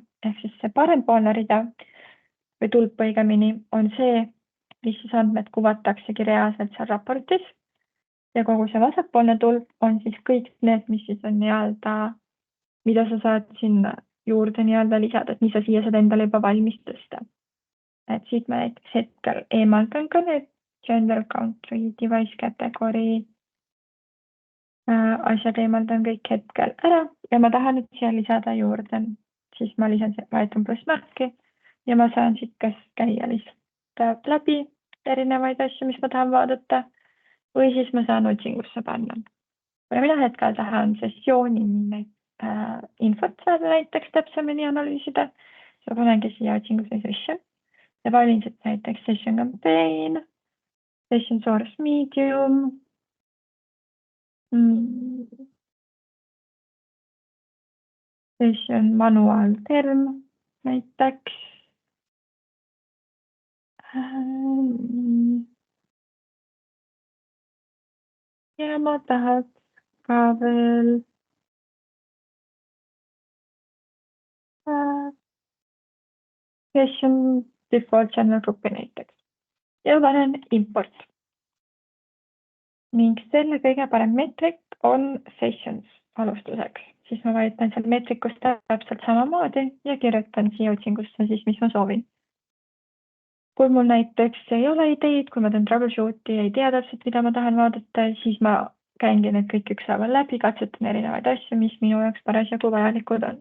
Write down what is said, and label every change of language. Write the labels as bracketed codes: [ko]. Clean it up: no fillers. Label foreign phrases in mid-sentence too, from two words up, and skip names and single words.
[et] Ehk siis see parempoolne rida või tulp õigemini on see, mis siis andmed kuvataksegi reaalselt seal raportis. Ja kogu see vasakpoolne tulp on siis kõik need, mis siis on nii-öelda, mida sa saad sinna juurde nii-öelda lisada, et mis sa siia saad endale juba valmis tõsta. Et siit ma näiteks hetkel eemaldan ka need [en] gender, country, device category [et] asjad eemaldan kõik hetkel ära ja ma tahan nüüd siia lisada juurde, siis ma vajutan plussmärki ja ma saan siit kas käia lihtsalt läbi erinevaid asju, mis ma tahan vaadata või siis ma saan otsingusse panna. Kuna mina hetkel tahan sessiooni infot saada näiteks täpsemini analüüsida, siis ma panengi siia otsingusse session ja valin siit näiteks [en] session campaign, session source medium, session manual term [et] näiteks. Ja ma tahaks ka veel [en] session default channel [et] gruppi näiteks ja panen import. Ning selle kõige parem meetrik on sessions alustuseks, siis ma vajutan seal meetrikust täpselt samamoodi ja kirjutan siia otsingusse siis, mis ma soovin. Kui mul näiteks ei ole ideid, kui ma teen troubleshooti ja ei tea täpselt, mida ma tahan vaadata, siis ma käingi need kõik ükshaaval läbi, katsetan erinevaid asju, mis minu jaoks parasjagu vajalikud on.